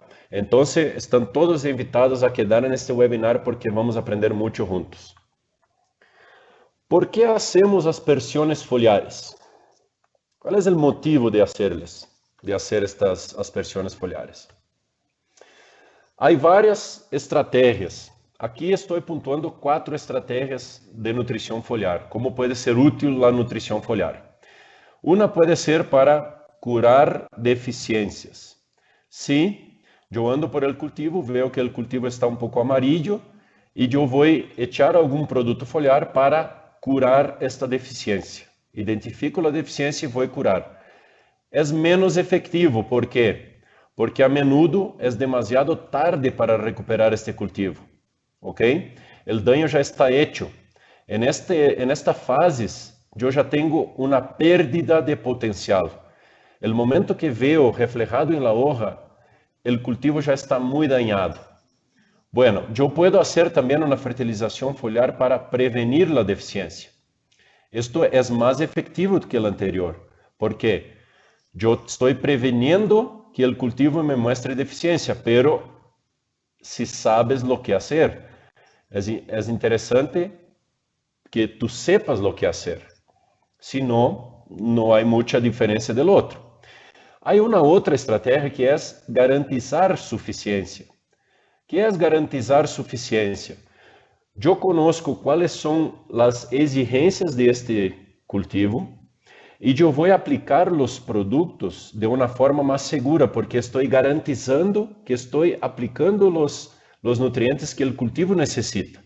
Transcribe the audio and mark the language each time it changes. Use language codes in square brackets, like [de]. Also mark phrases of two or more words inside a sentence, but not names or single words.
[es] Entonces, están todos invitados a quedar en este webinar porque vamos a aprender mucho juntos. ¿Por qué hacemos aspersiones foliares? ¿Cuál es el motivo de hacer estas aspersiones foliares? Hay varias estrategias. [pt] Aqui estou pontuando 4 estratégias de nutrição foliar. Como pode ser útil a nutrição foliar? Uma pode ser para curar deficiências. Se eu ando [es] por el [pt] cultivo, vejo que o cultivo está um pouco amarillo e eu vou echar algum produto foliar para curar esta deficiência. Identifico a deficiência e vou curar. É menos efetivo, ¿por quê? Porque [es] a menudo [pt] é demasiado tarde para recuperar este cultivo, ¿ok? O dano já está hecho. [es] En esta fase, [pt] eu já tenho uma pérdida de potencial. [es] El momento que veo reflejado en la hoja, el cultivo ya está muy dañado. Bueno, yo puedo hacer también una fertilización foliar para prevenir la deficiencia. Esto es más efectivo que el anterior, porque yo estoy preveniendo que el cultivo me muestre deficiencia, pero si sabes lo que hacer, es interesante que tú sepas lo que hacer. Si no, no hay mucha diferencia del otro. [pt] Há uma outra estratégia que é garantizar suficiência. O que é garantizar suficiência? Eu conosco quais são as exigências deste cultivo e eu vou aplicar os produtos de uma forma mais segura, porque estou garantizando que estou aplicando os nutrientes que o cultivo necessita.